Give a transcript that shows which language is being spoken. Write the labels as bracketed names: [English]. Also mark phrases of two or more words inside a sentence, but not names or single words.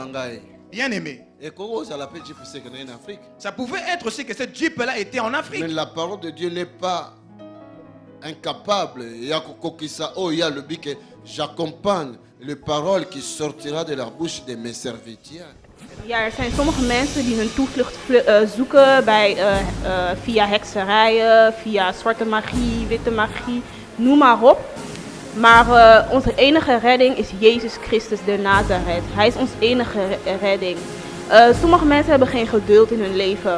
[French] Bien aimé. Ça pouvait être aussi que cette Jeep-là était en Afrique. Mais la parole de Dieu n'est pas incapable. J'accompagne les paroles qui sortira de la bouche de mes serviteurs. [Dutch] Ja, er zijn sommige mensen die hun toevlucht zoeken via hekserijen, via zwarte magie, witte magie, noem maar op. Maar onze enige redding is Jezus Christus de Nazareth. Hij is ons enige redding. Sommige mensen hebben geen geduld in hun leven.